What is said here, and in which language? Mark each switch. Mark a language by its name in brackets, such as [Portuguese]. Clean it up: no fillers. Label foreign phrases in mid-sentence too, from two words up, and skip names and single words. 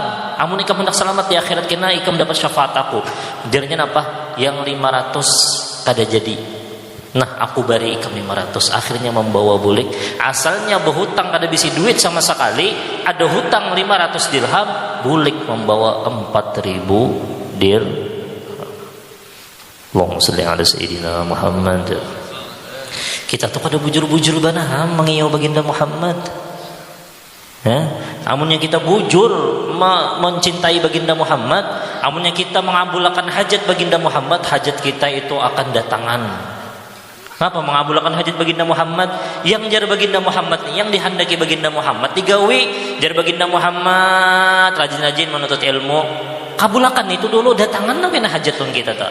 [Banjar] Amun ikam hendak selamat di akhirat kena ikam dapat syafaat aku. Jadinya apa? Yang 500 kada jadi. Nah, aku beri ikam 500. Akhirnya membawa bulik. Asalnya berhutang kada bisi duit sama sekali. Ada hutang 500 dirham, bulik membawa 4.000 dirham. [Arabic] اللهم صل على سيدنا محمد. [Banjar] Kita tuh kada bujur-bujur banah mengiyau baginda Muhammad. Amunnya kita bujur mencintai baginda Muhammad, amunnya kita mengabulkan hajat baginda Muhammad, hajat kita itu akan datangan. Kenapa mengabulkan hajat baginda Muhammad? Yang jar baginda Muhammad, yang dihendaki baginda Muhammad digawi, jar baginda Muhammad rajin-rajin menuntut ilmu, kabulakan itu dulu datangan nabi hajatun kita tak.